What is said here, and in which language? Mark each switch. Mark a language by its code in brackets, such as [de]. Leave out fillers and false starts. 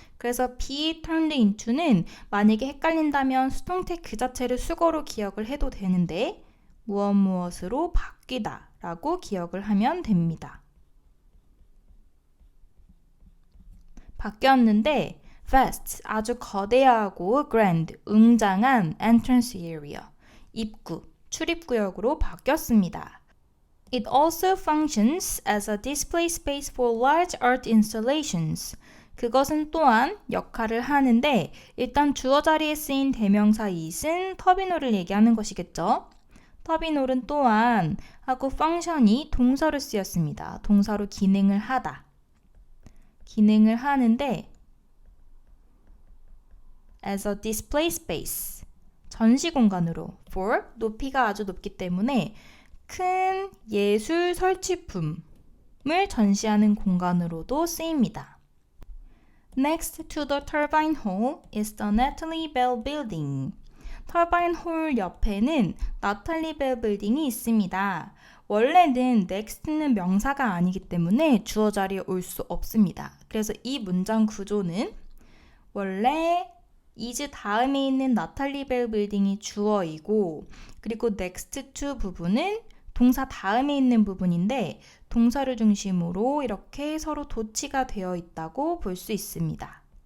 [ko] 그래서 be turned into는 만약에 헷갈린다면 수동태 그 자체를 수거로 기억을 해도 되는데 무엇으로 바뀌다 라고 기억을 하면 됩니다. 바뀌었는데 vast, 아주 거대하고 grand, 웅장한 entrance area, 입구, 출입구역으로 바뀌었습니다. [en] It also functions as a display space for large art installations. [ko] 그것은 또한 역할을 하는데 일단 주어 자리에 쓰인 대명사 it은 터빈홀을 얘기하는 것이겠죠. 터빈홀은 또한 하고 펑션이 동사로 쓰였습니다. 동사로 기능을 하다. 기능을 하는데 [en] as a display space, [ko] 전시 공간으로 for, 높이가 아주 높기 때문에 큰 예술 설치품을 전시하는 공간으로도 쓰입니다. [en] Next to the turbine hall is the Natalie Bell Building. [ko] 터바인 홀 옆에는 나탈리 벨 빌딩이 있습니다. 원래는 next는 명사가 아니기 때문에 주어 자리에 올 수 없습니다. 그래서 이 문장 구조는 원래 is 다음에 있는 나탈리 벨 빌딩이 주어이고, 그리고 next to 부분은 동사 다음에 있는 부분인데 동사를 중심으로 이렇게 서로 도치가 되어 있다고 볼 수 있습니다.